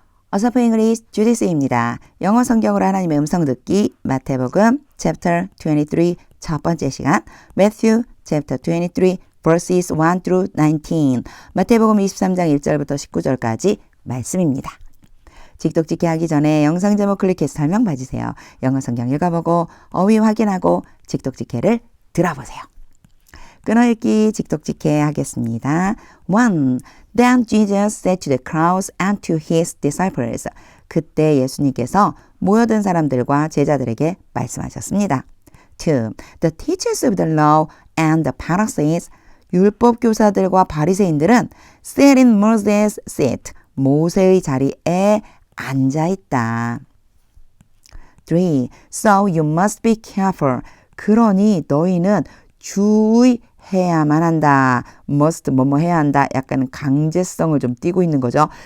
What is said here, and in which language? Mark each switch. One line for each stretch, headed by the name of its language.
Korean: 어서프 잉글리시 주디스입니다. 영어 성경으로 하나님의 음성 듣기 마태복음 chapter 23 첫 번째 시간
English: Matthew chapter 23 verses 1 through 19
Korean: 마태복음 23장 1절부터 19절까지 말씀입니다. 직독직해 하기 전에 영상 제목 클릭해서 설명 봐주세요. 영어 성경 읽어보고 어휘 확인하고 직독직해를 들어보세요. 끊어읽기 직독직해 하겠습니다. 1.
English: Then Jesus said to the crowds and to his disciples.
Korean: 그때 예수님께서 모여든 사람들과 제자들에게 말씀하셨습니다.
English: 2. The teachers of the law and the Pharisees.
Korean: 율법 교사들과 바리새인들은
English: sat in Moses' seat.
Korean: 모세의 자리에 앉아 있다.
English: 3. So you must be careful.
Korean: 그러니 너희는 주의해야만 한다. must 뭐뭐 해야 한다. 약간 강제성을 좀 띠고 있는 거죠.